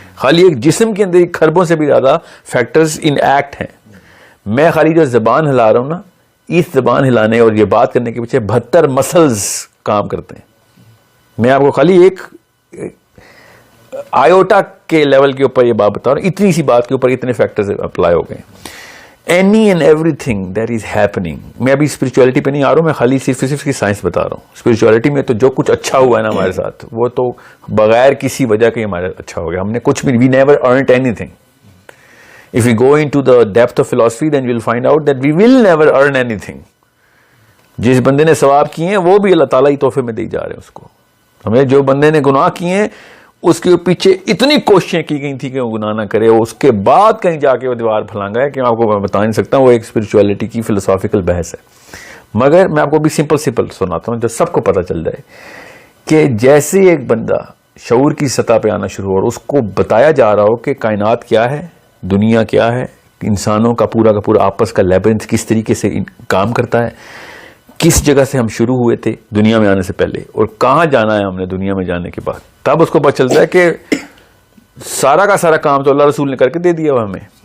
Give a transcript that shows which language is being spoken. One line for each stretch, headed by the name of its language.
Urdu: خالی ایک جسم کے اندر خربوں سے بھی زیادہ فیکٹرز ان ایکٹ ہیں. میں خالی جو زبان ہلا رہا ہوں نا، اس زبان ہلانے اور یہ بات کرنے کے پیچھے 72 مسلز کام کرتے ہیں. میں آپ کو خالی ایک آئیوٹا کے لیول کے اوپر یہ بات بتا رہا ہوں. اتنی سی بات کے اوپر اتنے فیکٹرز اپلائی ہو گئے.
English: Any and everything that is happening.
Urdu: میں ابھی اسپرچولیٹی پہ نہیں آ رہا ہوں، میں خالی صرف کی سائنس بتا رہا ہوں. اسپرچولیٹی میں تو جو کچھ اچھا ہوا ہے نا ہمارے ساتھ، وہ تو بغیر کسی وجہ کے ہمارے اچھا ہو گیا. ہم نے کچھ بھی،
English: We never earned anything. If we go into the depth of philosophy, then we'll find out that we will never earn anything.
Urdu: جس بندے نے ثواب کیے ہیں وہ بھی اللہ تعالیٰ ہی تحفے میں دے جا رہے ہیں اس کو. ہمیں جو بندے نے گناہ کیے ہیں اس کے پیچھے اتنی کوششیں کی گئی تھی کہ وہ گناہ نہ کرے، اس کے بعد کہیں جا کے وہ دیوار پھلانگا ہے کہ میں آپ کو بتا نہیں سکتا. وہ ایک اسپرچولیٹی کی فلسافیکل بحث ہے. مگر میں آپ کو بھی سمپل سناتا ہوں جو سب کو پتہ چل جائے کہ جیسے ایک بندہ شعور کی سطح پہ آنا شروع ہو اور اس کو بتایا جا رہا ہو کہ کائنات کیا ہے، دنیا کیا ہے، انسانوں کا پورا آپس کا لیبرنتھ کس طریقے سے کام کرتا ہے، کس جگہ سے ہم شروع ہوئے تھے دنیا میں آنے سے پہلے اور کہاں جانا ہے ہم نے دنیا میں جانے کے بعد، تب اس کو پتہ چلتا ہے کہ سارا کا سارا کام تو اللہ رسول نے کر کے دے دیا ہوا ہمیں.